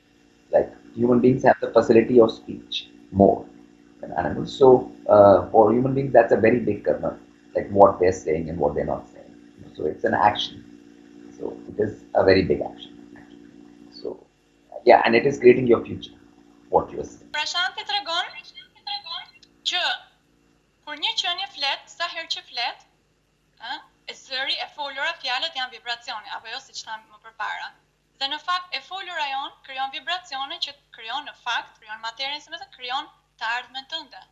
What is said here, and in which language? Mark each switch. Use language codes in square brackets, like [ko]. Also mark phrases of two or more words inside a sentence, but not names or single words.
[en] Like human beings have the facility of speech more than animals. So for human beings, that's a very big karma, like what they're saying and what they're not saying. So it's an action. So it is a very big action. So yeah, and it is creating your future, what you're saying. [sq] Prashanti tregon që kur një qenie flet, sa herë që flet, e zëri e folura fjalët janë vibracione, apo jo siç thamë më përpara. Dhe në fakt e folura jon krijon vibracione që krijon në fakt, krijon materien, si më thënë, krijon të ardhmen tënde.